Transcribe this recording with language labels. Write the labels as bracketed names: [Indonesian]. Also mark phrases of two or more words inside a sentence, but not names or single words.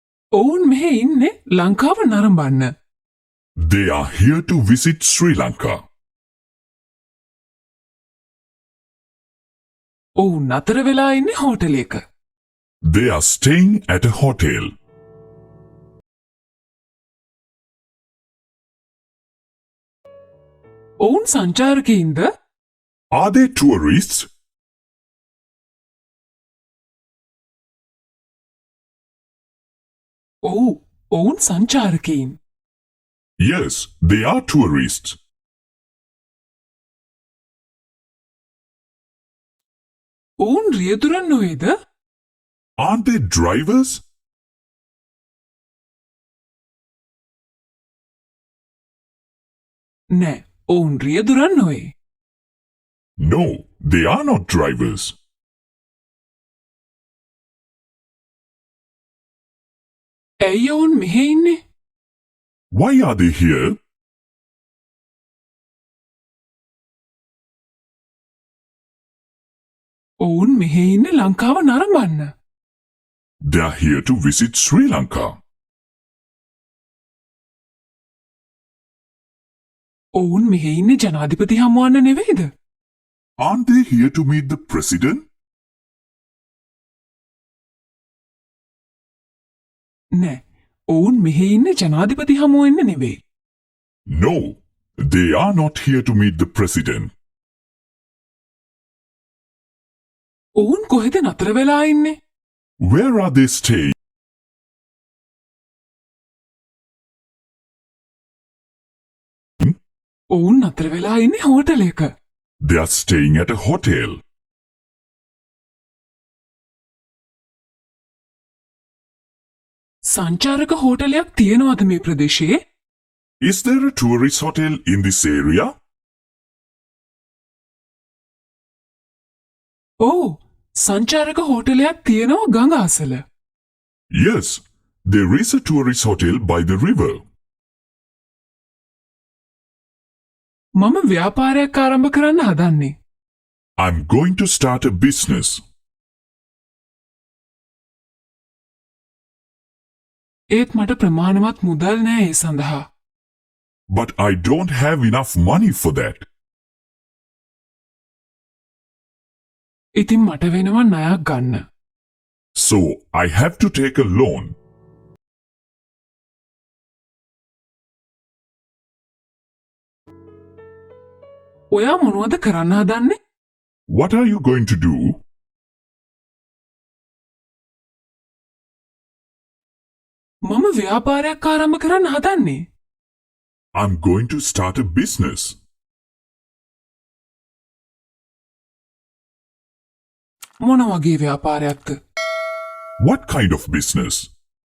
[Sinhala] ඔවුන් මෙහෙ ඉන්නේ ලංකාව නරඹන්න. [English] They are here to visit Sri Lanka. [Sinhala] ඔවුන් නතර වෙලා ඉන්නේ හෝටලයක. [English] They are staying at a hotel. [Sinhala] ඔවුන් සංචාරකයින්ද? [English] Are they tourists? [Sinhala] ඔව් ඔවුන් සංචාරකයින්. [English] Yes, they are tourists. [Sinhala] ඔවුන් රියදුරන් නොවේද? [English] Aren't they drivers? [Sinhala] නෑ ඔවුන් රියදුරන් නොවේ. [English] No, they are not drivers. [Sinhala] ඇයි ඔවුන් මෙහෙ ඉන්නේ? [English] Why are they here? [Sinhala] ඔවුන් මෙහෙ ඉන්නේ ලංකාව නරඹන්න. [English] They are here to visit Sri Lanka. [Sinhala] ඔවුන් මෙහෙ ඉන්නේ ජනාධිපති හමුවන්න නෙවෙයිද? [English] Aren't they here to meet the president? [Sinhala] නෑ ඔවුන් මෙහෙ ඉන්නේ ජනාධිපති හමුවෙන්න නෙවෙයි. [English] No, they are not here to meet the president. [Sinhala] ඔවුන් කොහෙද නතර වෙලා ඉන්නේ? [English] Where are they staying? [Sinhala] ඔවුන් නතර වෙලා ඉන්නේ හෝටලයක. [English] They are staying at a hotel. [Sinhala] සංචාරක හෝටලයක් තියෙනවද මේ ප්‍රදේශයේ? [English] Is there a tourist hotel in this area? [Sinhala] ඔව් සංචාරක හෝටලයක් තියෙනවා ගඟ අසල. [English] Yes, there is a tourist hotel by the river. [Sinhala] මම ව්‍යාපාරයක් ආරම්භ කරන්න හදන්නේ. [English] I'm going to start a business. [Sinhala] ඒත් මට ප්‍රමාණවත් මුදල් නෑ ඒ සඳහා. [English] But I don't have enough money for that. [Sinhala] ඉතින් මට වෙනවා ණයක් ගන්න. [English] So I have to take a loan. [Sinhala] ඔයා මොනවද කරන්න හදන්නේ? [English] What are you going to do? [Sinhala] මම ව්‍යාපාරයක් ආරම්භ කරන්න හදන්නේ. [English] I'm going to start a business. [Sinhala] මොන වගේ ව්‍යාපාරයක්ද? [English] What kind of business?